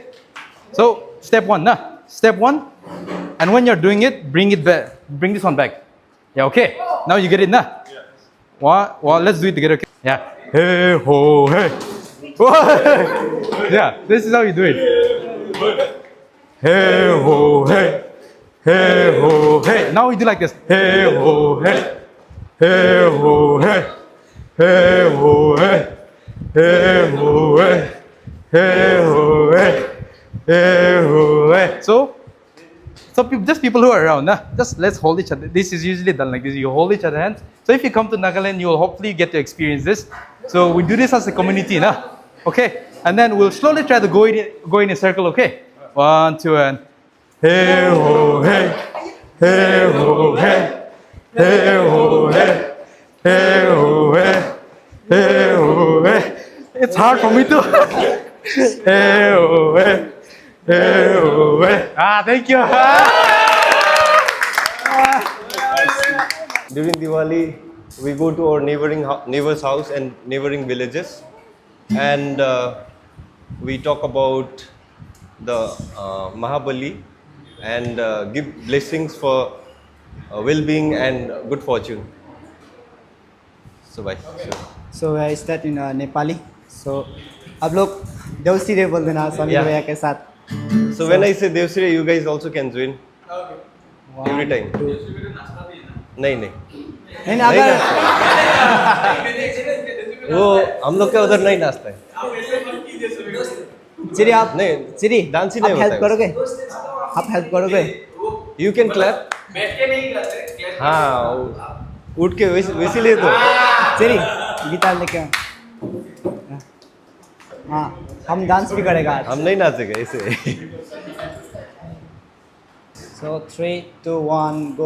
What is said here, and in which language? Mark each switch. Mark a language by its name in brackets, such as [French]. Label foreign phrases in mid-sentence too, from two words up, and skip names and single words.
[English] So, step one, nah. Step one. And when you're doing it, bring it back. Bring this one back. Yeah, okay. Now you get it, nah? Well, let's do it together. Okay? Yeah. Hey, ho, hey. Yeah, this is how you do it. Hey, ho, hey. Hey, ho, hey. Now we do like this. Hey, ho, hey. Hey, ho, hey. Hey, ho, hey. Hey, ho, hey. Hey, ho, hey. Hey, ho, hey. So just people who are around, nah? Just let's hold each other. This is usually done like this. You hold each other's hands. So if you come to Nagaland, you'll hopefully get to experience this. So we do this as a community, nah? Okay? And then we'll slowly try to go in a circle, okay? 1, 2, and hey ho hey, hey ho hey, hey ho hey, hey ho hey, hey ho hey. It's hard for me to. Hey ho hey, hey ho hey. Thank you. During Diwali, we go to our neighbor's house and neighboring villages, and we talk about the Mahabali and give blessings for well-being and good fortune. So bye. so I start in Nepali. [Hindi] So आप लोग देवसिरे बोल देना समीर भैया के साथ. [English] So when I say Devsire, you guys also can join. Every time. [Hindi] नहीं नहीं अगर वो हम लोग का उधर नहीं नाचता है. चिरी आप नहीं चिरी डांस ही नहीं आप होता हेल्प है. करोगे? आप हेल्प करोगे? [English] You can clap. [Hindi] हाँ उठ के वैसे लिए तो चिरी गिटार लेके आओ. हाँ हम डांस भी करेगा आज. हम नहीं नाचेंगे ऐसे. [English] So 3, 2, 1 go.